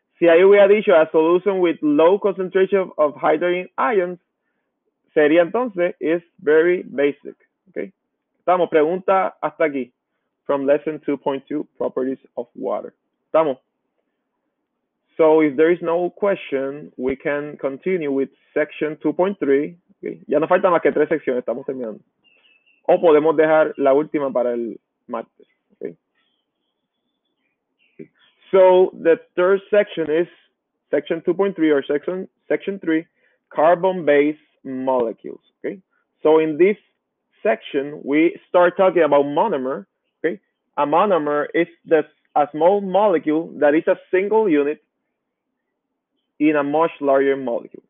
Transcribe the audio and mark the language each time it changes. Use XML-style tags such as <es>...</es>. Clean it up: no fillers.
<es>Si ahí hubiera dicho</es> <en>a solution with low concentration of hydrogen ions,</en> <es>sería entonces</es> <en>is very basic. Okay.</en> <es>Estamos. Pregunta hasta aquí.</es> <en>From lesson 2.2, properties of water.</en> <es>Estamos.</es> <en>So if there is no question, we can continue with section 2.3. Okay.</en> <es>Ya nos faltan más que 3 secciones, estamos terminando. O podemos dejar la última para el martes.</es> <en>Okay. So the third section is section 2.3, or section 3, carbon-based molecules. Okay. So in this section, we start talking about monomer. Okay. A monomer is a small molecule that is a single unit in a much larger molecule.</en>